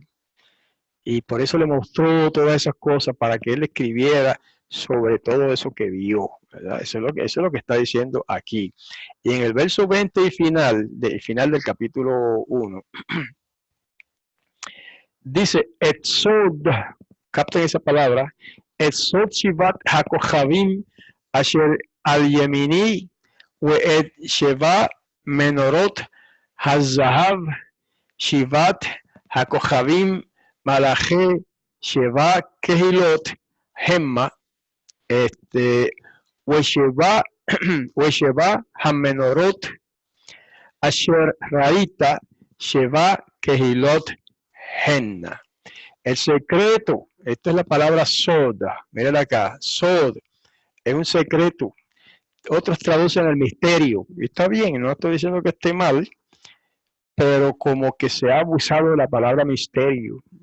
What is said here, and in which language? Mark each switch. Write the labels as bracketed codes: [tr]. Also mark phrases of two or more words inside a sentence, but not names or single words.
[es] Y por eso le mostró todas esas cosas para que él escribiera sobre todo eso que vio, ¿verdad? Eso es lo que está diciendo aquí. Y en el verso 20 y final del capítulo 1, dice, Etzod, capten esa palabra, [he] את סוד שבעת הכוכבים אשר על ימיני ואת שבע מנורות הזהב שבעת הכוכבים מלאכי שבע קהילות המה ושבע המנורות אשר ראית שבע קהילות הנה. [es] El secreto, esta es la palabra Sod, miren acá, Sod, es un secreto. Otros traducen el misterio, y está bien, no estoy diciendo que esté mal, pero como que se ha abusado de la palabra misterio, ¿verdad?